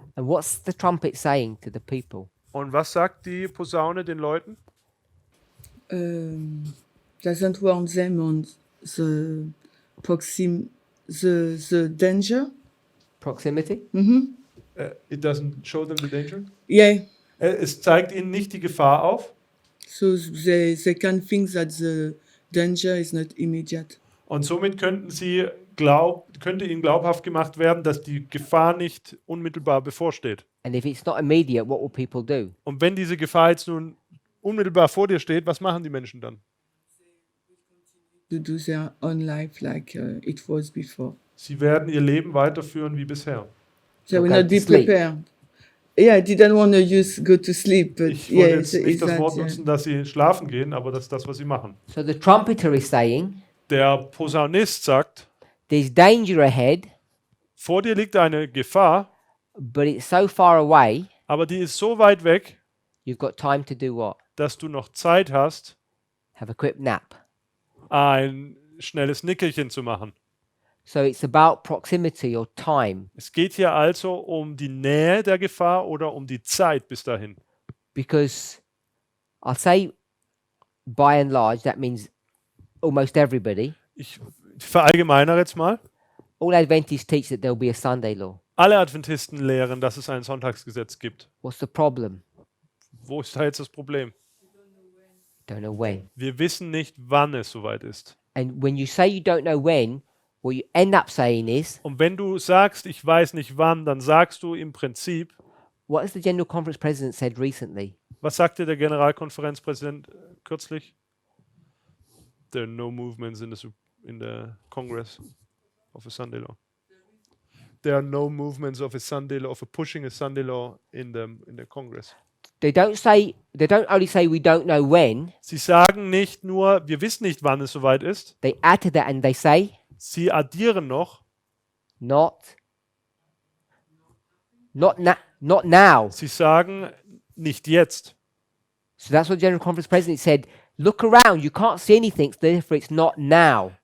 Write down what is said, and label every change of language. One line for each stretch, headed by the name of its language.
English: and what's the trumpet saying to the people?
German: Und was sagt die Posaune den Leuten?
English: Doesn't warn them on the danger. Proximity? It doesn't show them the danger. Yeah,
German: Es zeigt ihnen nicht die Gefahr auf.
English: so they can think that the danger is not immediate.
German: Und somit könnte ihnen glaubhaft gemacht werden, dass die Gefahr nicht unmittelbar bevorsteht.
English: And if it's not immediate, what will people do?
German: Und wenn diese Gefahr jetzt nun unmittelbar vor dir steht, was machen die Menschen dann?
English: To do their own life like it was before.
German: Sie werden ihr Leben weiterführen wie bisher.
English: They will Okay, not be sleep. prepared. Yeah, I didn't want to go to sleep, but
German: Ich wollte
English: yeah,
German: jetzt
English: it's
German: nicht das
English: that,
German: Wort
English: yeah.
German: nutzen, dass sie schlafen gehen, aber das ist das, was sie machen.
English: So the trumpeter is saying,
German: Der Posaunist sagt,
English: there's danger ahead,
German: vor dir liegt eine Gefahr,
English: but it's so far away,
German: aber die ist so weit weg,
English: you've got time to do what?
German: dass du noch Zeit hast,
English: Have a quick nap.
German: ein schnelles Nickerchen zu machen.
English: So it's about proximity or time,
German: Es geht hier also um die Nähe der Gefahr oder um die Zeit bis dahin.
English: because I'll say by and large, that means almost everybody.
German: Ich verallgemeinere jetzt mal.
English: All Adventists teach that there'll be a Sunday law.
German: Alle Adventisten lehren, dass es ein Sonntagsgesetz gibt.
English: What's the problem?
German: Wo ist da jetzt das Problem?
English: Don't know when.
German: Wir wissen nicht, wann es soweit ist.
English: And when you say you don't know when, what you end up saying is,
German: Und wenn du sagst, ich weiß nicht wann, dann sagst du im Prinzip,
English: what has the General Conference President said recently?
German: was sagte der Generalkonferenzpräsident kürzlich?
English: There are no movements in the Congress of a Sunday law. There are no movements of a Sunday law, of a pushing a Sunday law in the Congress. They don't only say we don't know when,
German: Sie sagen nicht nur, wir wissen nicht, wann es soweit ist.
English: they add to that and they say,
German: Sie addieren noch,
English: not now.
German: sie sagen nicht jetzt.
English: So that's what the General Conference President said. Look around, you can't see anything, so therefore it's not now.